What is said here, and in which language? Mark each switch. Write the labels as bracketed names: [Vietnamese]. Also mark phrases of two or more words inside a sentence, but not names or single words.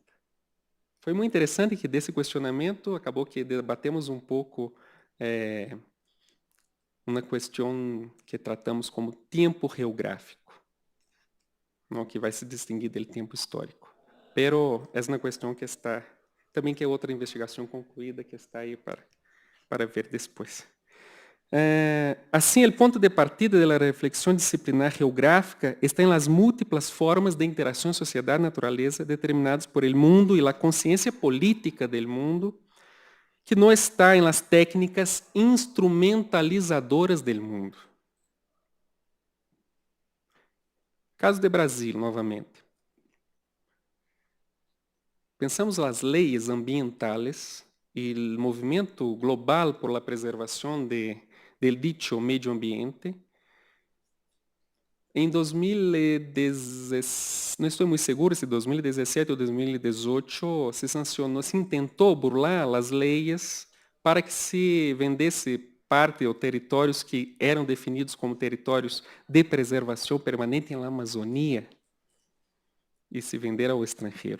[Portuguese] Foi muito interessante que desse questionamento acabou que debatemos um pouco uma questão que tratamos como tempo geográfico, não, que vai se distinguir do tempo histórico. Pero é uma questão que está, também que é outra investigação concluída que está aí para ver depois. Assim, o ponto de partida da reflexão disciplinar geográfica está em las múltiplas formas de interação sociedade-naturaleza determinadas [Spanish] por el mundo [Portuguese] e a consciência política [Spanish] del mundo, [Portuguese] que não está em las técnicas instrumentalizadoras [Spanish] del mundo. [Portuguese] Caso de Brasil, novamente. Pensamos as leis ambientales e o movimento global [Spanish] por la [Portuguese] preservação [Spanish] del dicho medio ambiente. [Portuguese] Em 2017, não estou muito seguro se 2017 ou 2018, se tentou burlar as leis para que se vendesse parte ou territórios que eram definidos como territórios de preservação permanente na Amazônia e se vender ao estrangeiro.